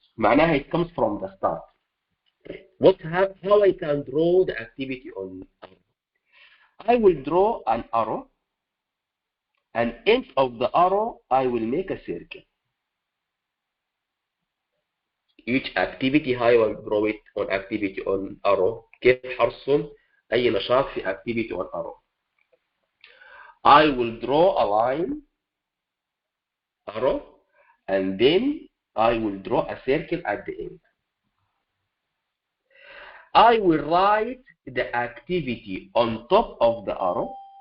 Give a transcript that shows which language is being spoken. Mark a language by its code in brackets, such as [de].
[ar] معناها [en] it comes from the start. How I can draw the activity on arrow? I will draw an arrow, and end of the arrow I will make a circle. Each activity how I will draw it on activity on arrow. [ar] كيف حرسم أي نشاط في activity on arrow. [en] I will draw a line, arrow, and then I will draw a circle at the end. I will write the activity on top of the arrow.